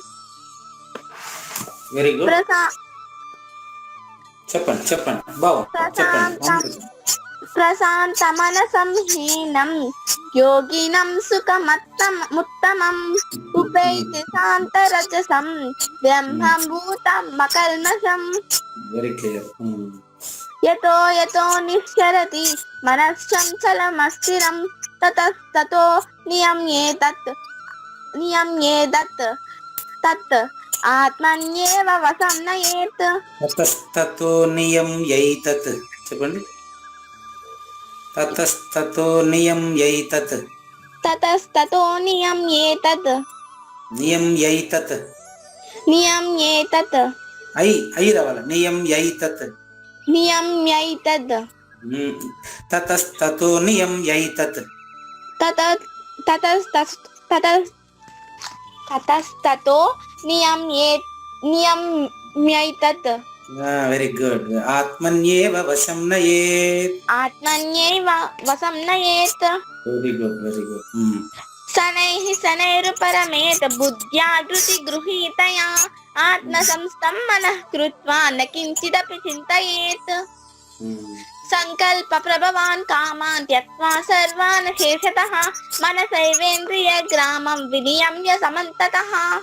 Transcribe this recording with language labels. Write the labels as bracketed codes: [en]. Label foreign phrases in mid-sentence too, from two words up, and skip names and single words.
[en] very good. [te] చెప్పండి బాబు, చెప్పండి. [sa] ప్రశాంతమనసం హీనం యోగినం సుఖముత్తమం ఉపైతి శాంతరజసం బ్రహ్మభూతం మకల్మషం. [en] very clear. [sa] యతో యతో నిశ్చరతి మనశ్చంచలమస్థిరం తతస్తతో నియమ్యేదత్ తత్ ఆత్మన్యేవ వశం నయేత్. తతస్తతో నియమ్యైతత్. చెప్పండి. తతస్తతో నియమ్యైతత్. ततस्ततो नियम्येतत् నియమ్యైతత్ नियम्येतत् [te] ఐ రావాలి నియమ్యైతత్ [sa] नियम्यैतत् తతస్తతో నియమ్యైతత్ ततस्ततो नियम्यैतत् [en] very good. [sa] ఆత్మన్యేవ వశం నయేత్. आत्मन्यैव वशं नयेत् [en] very good very good. [sa] शनैः शनैरुपरमेत बुद्ध्या धृतिगृहीतया आत्मसंस्थं मनः कृत्वा न किञ्चिदपि चिन्तयेत् सङ्कल्पप्रभवान् कामान् त्यक्त्वा सर्वान् शेषतः मनसैवेन्द्रियग्रामं विनियम्य समन्ततः